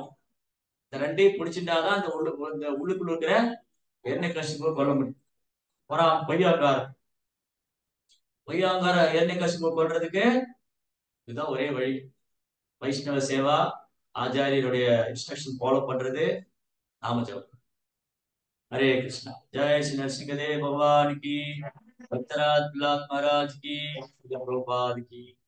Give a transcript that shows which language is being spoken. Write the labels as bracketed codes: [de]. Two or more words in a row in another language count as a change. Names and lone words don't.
[ta] இந்த ரெண்டையும் பிடிச்சிட்டாதான் இந்த உள்ளுக்குள்ள இருக்கிற இரண்யகசிபுவை கொல்ல முடியும். பொய்யாங்கார இரண்யகசிபுவை கொல்றதுக்கு இதுதான் ஒரே வழி. வைஷ்ணவ சேவா, ஆச்சாரியருடைய [en] instruction follow [ta] பண்றது, நாம ஜபம். [hi] हरे कृष्णा। जय श्री नरसिंह देव भगवान की, भक्तराज महाराज की, प्रभुपाद की।